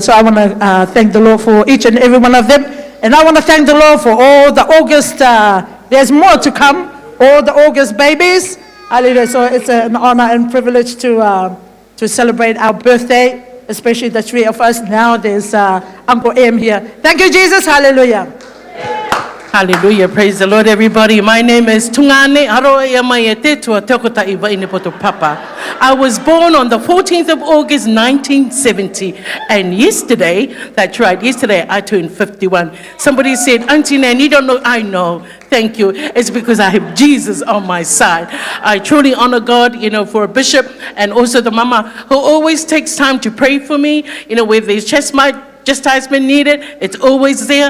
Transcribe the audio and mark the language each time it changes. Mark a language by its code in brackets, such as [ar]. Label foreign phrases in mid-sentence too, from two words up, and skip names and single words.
[en] So I want to thank the Lord for each and every one of them. And I want to thank the Lord for all the August, there's more to come, all the August babies. Hallelujah. So it's an honor and privilege to celebrate our birthday, especially the three of us. Now there's Uncle M here. Thank you, Jesus. Hallelujah. Hallelujah. Praise the Lord, everybody. My name is Tungane Aroa ia mai e te tua Teokotai Vainepoto Papa. I was born on the 14th of August, 1970. And yesterday, that's right, yesterday I turned 51. Somebody said, Auntie Nane, you don't know. I know. Thank you. It's because I have Jesus on my side. I truly honor God, for a bishop and also the mama who always takes time to pray for me, where there's chastisement needed, it's always there.